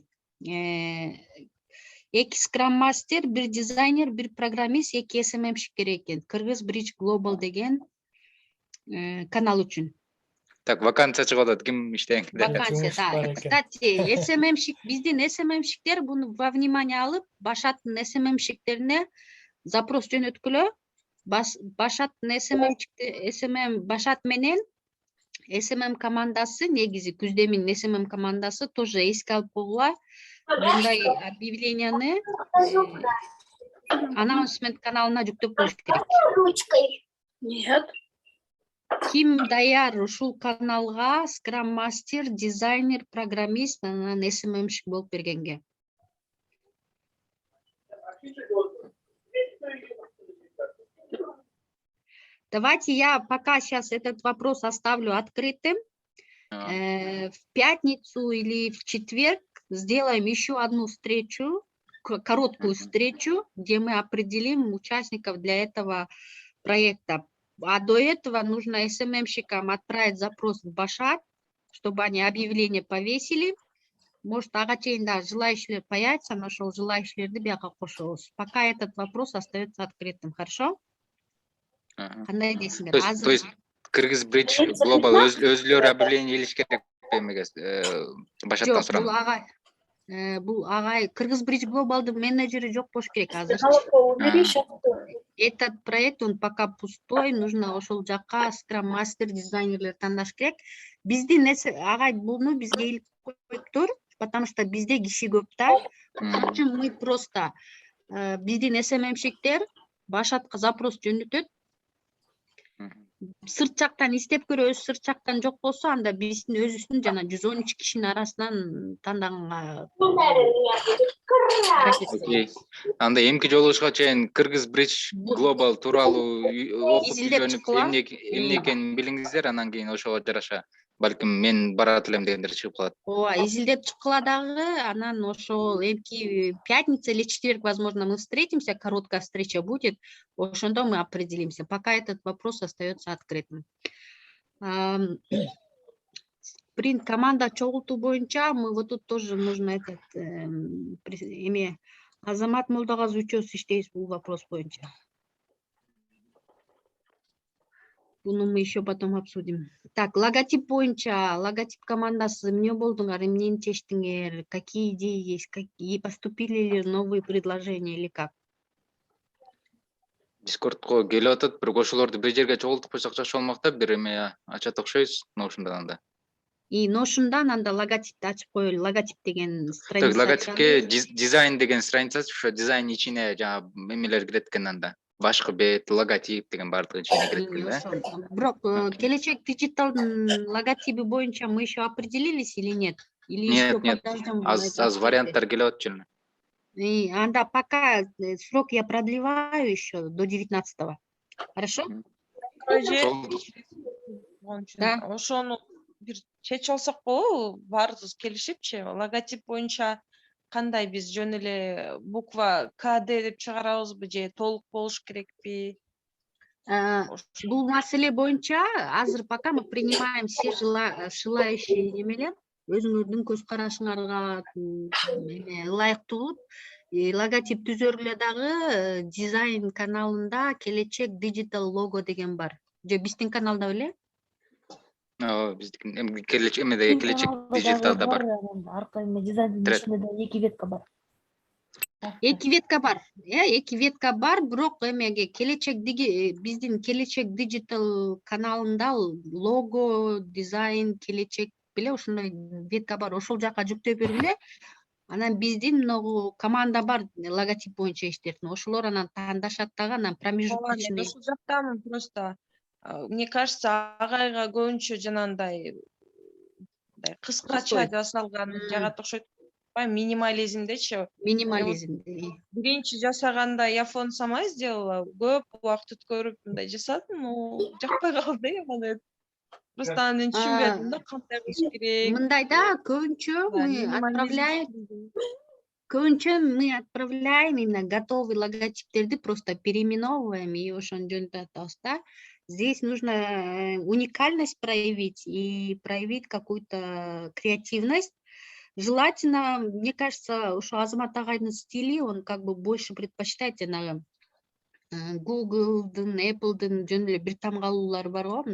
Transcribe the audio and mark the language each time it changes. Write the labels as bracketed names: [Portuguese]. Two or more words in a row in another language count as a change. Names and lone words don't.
[Kyrgyz] 2 Scrum Master, 1 дизайнер, 1 программист, 2 SMM-шик керек экен. Кыргыз Bridge Global деген канал үчүн. Так, вакансия чыгып атат, ким иштейин? Вакансия, да. Кстати, SMM-шик, биздин SMM-шиктер буну [Russian] во внимание [Kyrgyz] алып, Башаттын SMM-шиктерине запрос жөнөткүлө. Башаттын SMM Башат менен SMM командасы, негизи Күздемин SMM командасы тоже эске алып койгула. Мындай объявленияны анонсмент каналына жүктөп коюш керек. Ким даяр ушул каналга Scrum Master, дизайнер, программист, анан SMM-шик болуп бергенге. [Russian] Давайте я пока сейчас этот вопрос оставлю открытым. В пятницу или в четверг сделаем еще одну встречу, короткую встречу, где мы определим участников для этого проекта. А до этого нужно SMM-щикам отправить запрос в Башат, чтобы они объявление повесили. [Kyrgyz] Может, ага чейин да [Russian] желающие появятся, нашел желающие [Kyrgyz] бияка кошобуз. [Russian] Пока этот вопрос остается открытым, хорошо? [Kyrgyz] Кандай дейсиңер? [Russian] То есть [Kyrgyz] Азыр Кыргыз Бридж Global өзүлөрү объявление илиш керек эмеге башаттан жок, сурамын. бул агай Кыргыз Бридж Глобалдын менеджери жок болуш керек азыр. [Russian] Этот проект, он пока пустой, нужно [Kyrgyz] ошол жакка скрам мастер дизайнерлер тандаш керек. Биздин агай буну бизге илип коюптур, потому что бизде киши көп да. Ошон үчүн [Russian] мы просто [Kyrgyz] биздин СММщиктер башатка запрос жөнөтөт. Сырт жактан издеп көрөбүз, сырт жактан жок болсо анда биздин өзүбүздүн жана 113 кишинин арасынан тандаганга Окей. Анда эмки жолугушка чейин Кыргыз Бридж Global тууралуу окуп изилдеп үйрөнүп чыккыла. эмне экенин билиңиздер, анан кийин ошого жараша балким мен барат элем дегендер чыгып калат. Ооба, изилдеп чыккыла дагы, анан ошол эмки [Russian] пятница или четверг, возможно, мы встретимся, короткая встреча будет, ошондо мы определимся. Пока этот вопрос остается открытым. [Kyrgyz] Принт команда чогултуу боюнча [Russian] мы вот тут тоже нужно этот [Kyrgyz] эме Азамат Молдогазы үчөөбүз иштейбиз бул вопрос боюнча. [Russian] Буну мы еще потом обсудим. [Kyrgyz] Так, логотип боюнча, логотип командасы эмне болдуңар, эмнени чечтиңер, [Russian] какие идеи есть, какие поступили ли новые предложения или как? [Kyrgyz] Дискордко келип атат, бирок ошолорду бир жерге чогултуп койсок жакшы болмок да, бир эме ачат окшойбуз, Notion'дан анда. И Notion'дан анда логотипти ачып коелу, логотип деген страница. Логотипке дизайн деген страница, ошо дизайн ичине жаңа эмелер кирет экен анда. Башкы бет, логотип деген баардыгы ичине кирет экен да. Бирок келечек диджиталдын логотипи боюнча [Russian] мы еще определились или нет? Или еще Нет, подождем? [Kyrgyz] аз варианттар келип атчу. [Russian] И анда пока срок я продлеваю еще до 19-го. Хорошо? Да. [Kyrgyz] Ошону бир чечип алсак болобу? Баарыбыз келишипчи, логотип боюнча кандай биз жөн эле буква КД деп чыгарабызбы же толук болуш керекпи? Бул маселе боюнча азыр [Russian] пока мы принимаем все желающие [Kyrgyz] немелер, өзүңөрдүн көз карашыңарга ылайыктуу логотип түзөрүлө дагы дизайн каналында келечек диджитал лого деген бар. Же биздин каналда беле? Биздин келечек диджиталда бар. Аркы эме дизайндын ичинде да 2 ветка бар. 2 ветка бар. 2 ветка бар, бирок эмеге биздин келечек диджитал каналында лого, дизайн, келечек беле ошондой ветка бар. Ошол жака жүктөп бергиле. Анан биздин могу команда бар логотип боюнча иштертин. Ошолор анан тандашат дагы, анан промежуточный. Ошол жактамын просто. [Russian] Мне кажется, [Kyrgyz] агайга көбүнчө жанагындай кыскача жасалган жагат окшойт. Минимализмдечи. Минимализмде. Биринчи жасаганда iPhone [Russian] сама сделала, [Kyrgyz] көп убакыт өткөрүп мындай жасадым, но жакпай калды мага. Просто аны түшүнбөдүм да, кандай кылыш керек. Мындай да, көбүнчө [Russian] мы отправляем именно готовый [Kyrgyz] логотиптерди, [Russian] просто переименовываем и [Kyrgyz] ошону жөнүндө атабыз да. [Russian] Здесь нужно уникальность проявить и проявить какую-то креативность. Желательно, мне кажется, уж [Kyrgyz] Азамат агайдын стили, [Russian] он как бы больше предпочитает [Kyrgyz] Google'дын, Apple'дын жөн эле бир тамгалуулары бар го.